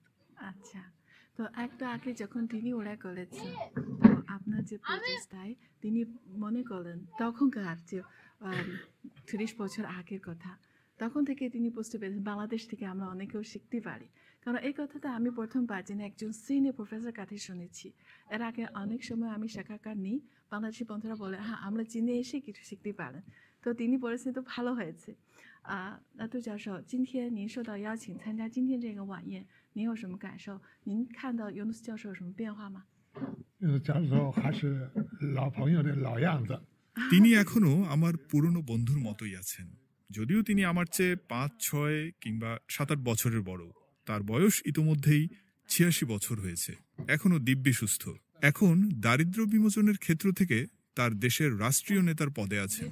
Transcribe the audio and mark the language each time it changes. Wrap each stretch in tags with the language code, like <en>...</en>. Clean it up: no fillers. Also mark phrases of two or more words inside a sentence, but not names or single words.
<bn>আচ্ছা, তো একটু আগে যখন তিনি উল্লেখ করেছেন তো আপনার যে প্রচেষ্টায় তিনি মনে করলেন তখনকার যে 30 বছর আগের কথা, তখন থেকে তিনি বুঝতে পেরেছেন বাংলাদেশ থেকে আমরা অনেকেও শিখতে পারি। কারণ এই কথাটা আমি প্রথমবার যিনি একজন সিনিয়র প্রফেসর কাছে শুনেছি। এর আগে অনেক সময় আমি সাক্ষাৎকার নিই, বাংলাদেশি বন্ধুরা বলে হ্যাঁ আমরা চীনে এসে কিছু শিখতে পারেন। তো তিনি বলেছেন তো ভালো হয়েছে।</bn> <zh>那杜教授，今天您受到邀请参加今天这个晚宴，您有什么感受？您看到尤努斯教授有什么变化吗？教授还是老朋友的老样子。</zh> <bn>তিনি এখনো আমার পুরনো বন্ধুর মতোই আছেন, যদিও তিনি আমার চেয়ে 5, 6 কিংবা 7-8 বছরের বড়। তার বয়স ইতোমধ্যেই 86 বছর হয়েছে, এখনো দিব্যি সুস্থ। এখন দারিদ্র্য বিমোচনের ক্ষেত্র থেকে তার দেশের রাষ্ট্রীয় নেতার পদে আছেন।</bn>